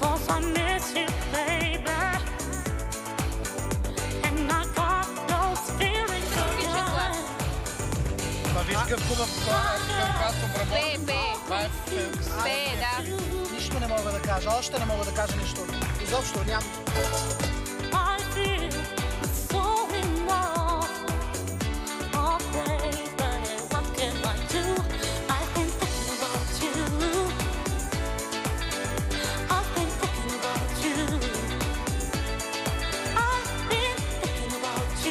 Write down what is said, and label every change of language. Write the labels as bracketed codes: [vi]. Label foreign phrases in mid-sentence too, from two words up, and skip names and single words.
[en] I miss you, baby. And I got those feelings for you. [bg] Ма виж какъв хубав касно Бе, бе. Това е Бе, да. Нищо не мога да кажа, още не мога да кажа нищо. Изобщо нямам. [en] I feel so in love. Oh, baby, what can I do? I've been thinking about you. I've been thinking about you. I've been thinking about you.